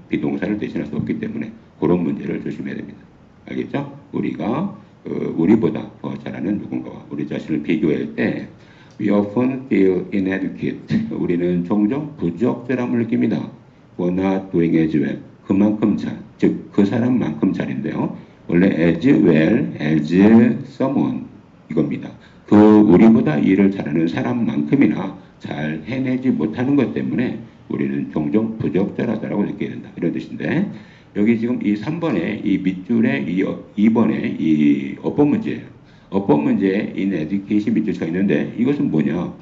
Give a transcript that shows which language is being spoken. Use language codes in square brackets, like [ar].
[ko] 비동사를 대신할 수 없기 때문에 그런 문제를 조심해야 됩니다. 알겠죠? 우리가 우리보다 더 잘하는 누군가와 우리 자신을 비교할 때 [en] we often feel inadequate. [ko] 우리는 종종 부적절함을 느낍니다. [en] We're not doing as well. [ko] 그만큼 잘, 즉 그 사람만큼 잘인데요. 원래 [en] as well as someone [ko] 이겁니다. 그 우리보다 일을 잘하는 사람만큼이나 잘 해내지 못하는 것 때문에 우리는 종종 부적절하다라고 느끼게 된다. 이런 뜻인데 여기 지금 이 3번에 이 밑줄에 이 2번에 이 어법 문제예요. 어법 문제에 inadequate이 밑줄 쳐 있는데 이것은 뭐냐?